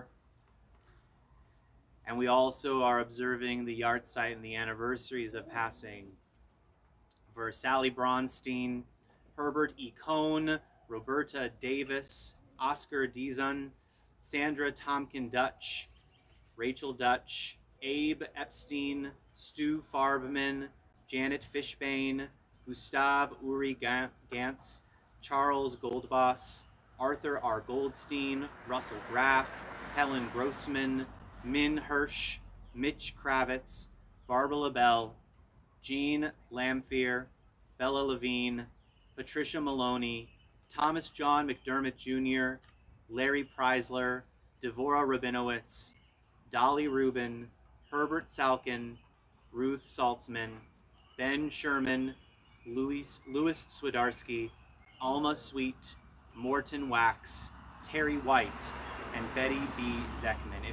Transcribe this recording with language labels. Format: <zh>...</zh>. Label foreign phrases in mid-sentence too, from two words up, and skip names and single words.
<en>And we also are observing the yahrzeit and the anniversaries of passing for Sally Bronstein, Herbert E. Cohn, Roberta Davis, Oscar Dizon, Sandra Tompkin Dutch, Rachel Dutch, Abe Epstein, Stu Farbman, Janet Fishbane, Gustav Uri Gantz, Charles Goldboss, Arthur R. Goldstein, Russell Graff, Helen Grossman, Min Hirsch, Mitch Kravitz, Barbara LaBelle, Jean Lamphere, Bella Levine, Patricia Maloney, Thomas John McDermott Jr., Larry Preisler, Devorah Rabinowitz, Dolly Rubin, Herbert Salkin, Ruth Saltzman, Ben Sherman, Louis Swidarski, Alma Sweet, Morton Wax, Terry White, and Betty B. Zeckman.</en>